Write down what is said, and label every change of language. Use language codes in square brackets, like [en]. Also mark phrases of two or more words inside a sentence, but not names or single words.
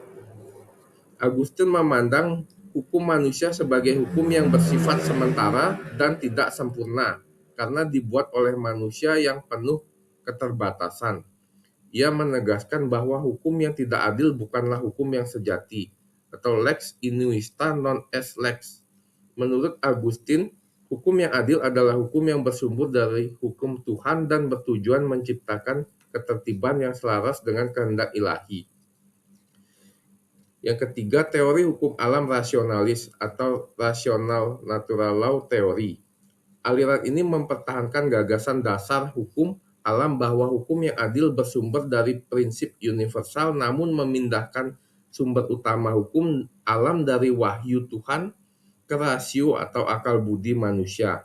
[id] Agustin memandang hukum manusia sebagai hukum yang bersifat sementara dan tidak sempurna karena dibuat oleh manusia yang penuh keterbatasan. Ia menegaskan bahwa hukum yang tidak adil bukanlah hukum yang sejati, atau [la] lex injusta non est lex. [id] Menurut Agustin, hukum yang adil adalah hukum yang bersumber dari hukum Tuhan dan bertujuan menciptakan ketertiban yang selaras dengan kehendak ilahi. Yang ketiga, teori hukum alam rasionalis atau [en] rational natural law theory. [id] Aliran ini mempertahankan gagasan dasar hukum alam bahwa hukum yang adil bersumber dari prinsip universal, namun memindahkan sumber utama hukum alam dari wahyu Tuhan ke rasio atau akal budi manusia.